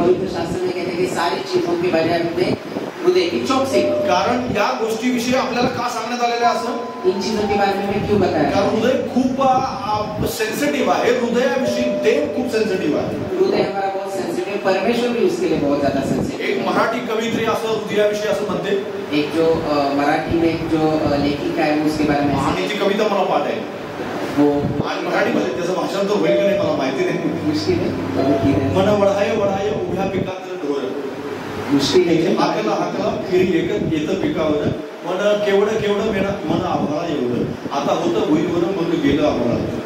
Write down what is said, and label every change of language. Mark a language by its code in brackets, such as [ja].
[hi] पवित्र शास्त्र में कहते हैं कि सारी चीजों के बजाय हमें हृदय की चौकसी. [mr] कारण या गोष्टीविषयी आपल्याला का सांगण्यात आलेलं आहे असं? [hi] इन चीजों के बारे में क्यों बताया? [mr] कारण हृदय खूप सेन्सिटिव्ह आहे. हृदयाविषयी देव खूप सेन्सिटिव्ह आहे. [hi] हृदय हमारा बहुत सेंसिटिव, परमेश्वर भी उसके लिए बहुत ज्यादा सेंसिटिव. [mr] एक मराठी कवित्री असं हृदयाविषयी असं म्हणते. [hi] एक जो मराठी में एक जो लेखिका है उसके बारे में, [mr] आणि ती कविता मला पाठ आहे [hi] वो [mr] आणि मराठीमध्ये त्याचं भाषांतर होईल की नाही मला माहिती नाही. [hi] मुश्किल है. [mr] मन वढाय वढाय उभ्या पिकात ढोर, [hi] मुश्किल है. [mr] हाकला हाकला फिरी एकच येतं पिकावर, मन केवढं केवढं मेणा मन आभाळा एवढं, आता होतं भुईवर मग गेलं आभाळा.